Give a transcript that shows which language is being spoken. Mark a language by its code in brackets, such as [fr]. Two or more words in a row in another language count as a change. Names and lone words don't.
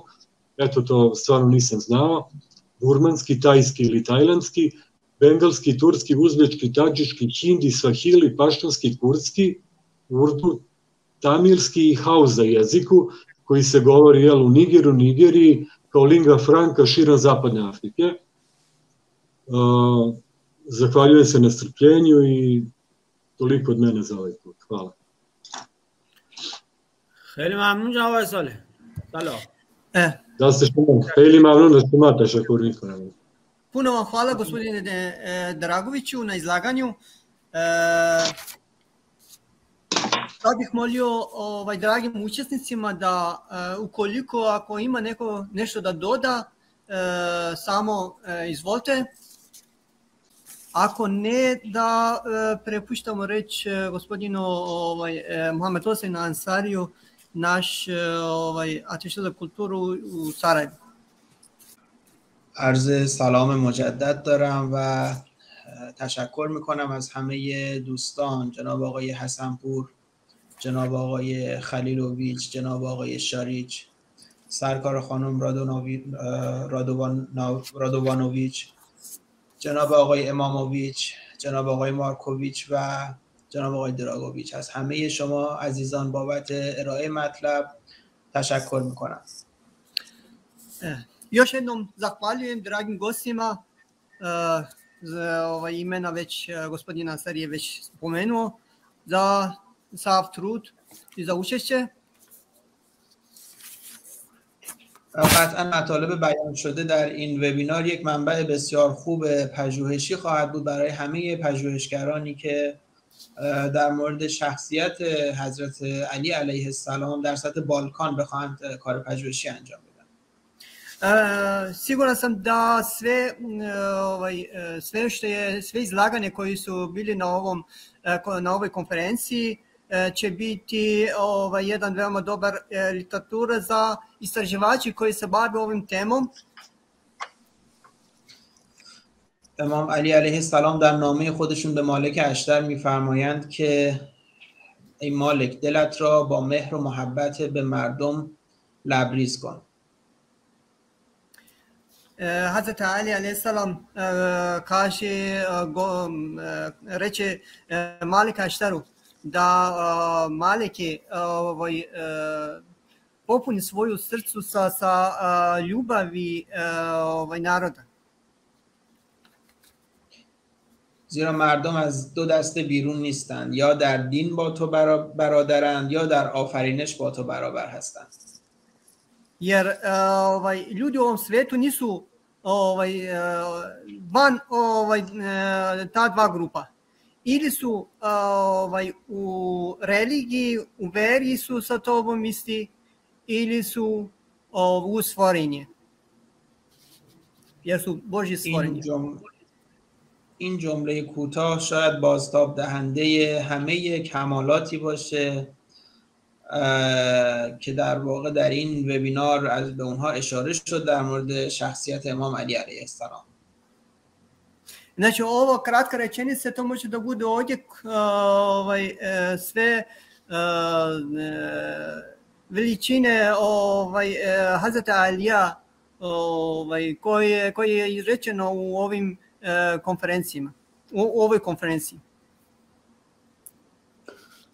[sr] Eto, to stvarno nisam znao. Burmanski, tajski ili tajlandski, bengalski, turski, uzbečki, tadžički, hindi, svahili, paštanski, kurdski, urdu, tamilski i hauza jeziku, koji se govori u Nigeru, Nigeriji, kao [la] lingua franca [sr] širom zapadne Afrike. Zahvaljujem se na strpljenju i toliko od mene za ovaj put. Hvala. [fa] خیلی ممنون جناب آقای صالح. سلام. دست شما خیلی ممنون از شما تشکر میکنم. [sr] Puno vam hvala gospodine Dragoviću na izlaganju. Sad bih molio dragim učesnicima da ukoliko ako ima nešto da doda, samo izvolite. Ako ne, da prepuštamo reč gospodinu Mohamed Hossein Ansariju, naš ateşe za kulturu u Sarajevu. [fa] عرض سلام مجدد دارم و تشکر میکنم از همه دوستان، جناب آقای حسنپور، جناب آقای خلیلوویچ، جناب آقای شاریچ، سرکار خانم رادوانوویچ، جناب آقای اماموویچ، جناب آقای مارکوویچ و جناب آقای دراگوویچ. از همه شما عزیزان بابت ارائه مطلب تشکر میکنم. [sr] Još jednom zahvaljujem dragim gostima, imena već gospodina Ansari je već spomenuo, za sav trud i za učešće. [fa] قطعا مطالب بیان شده در این وبینار یک منبع بسیار خوب پژوهشی خواهد بود برای همه پژوهشگرانی که در مورد شخصیت حضرت علی [ar] علیه السلام [fa] در سطح بالکان بخواهند کار پژوهشی انجام بدن. [sr] Siguran sam da sve izlaganje koji su bili na ovoj konferenciji će biti jedan veoma dobar literatura za istraživači koji se bave ovim temom. [fa] امام علی [ar] علیه السلام [fa] در نامه خودشون به مالک اشتر میفرمایند که ای مالک دلت را با مهر و محبت به مردم لبریز کن. [sr] Hazreti Ali alejselam reče Malika Ashtaru da Maliki popuni svoju srcu sa ljubavi naroda. [fa] زیرا مردم از دو دسته بیرون نیستند، یا در دین با تو برادرند یا در آفرینش با تو برابر هستند. [sr] Jer ljudi u ovom svetu nisu van ta dva grupa. Ili su u religiji, u veri su sa tobom isti, ili su u stvorenje. Jer su Božje stvorenje. [fa] این جمله کوتاه شاید بازتاب دهنده همه کمالاتی باشه که در واقع در این وبینار به اونها اشاره شد در مورد شخصیت امام علی [ar] علیه السلام. [sr] Znači, ovo kratka rečenica, to može da bude odjek sve veličine Hazreta Alija koje je izrečeno u ovim konferencijama, u ovoj konferenciji.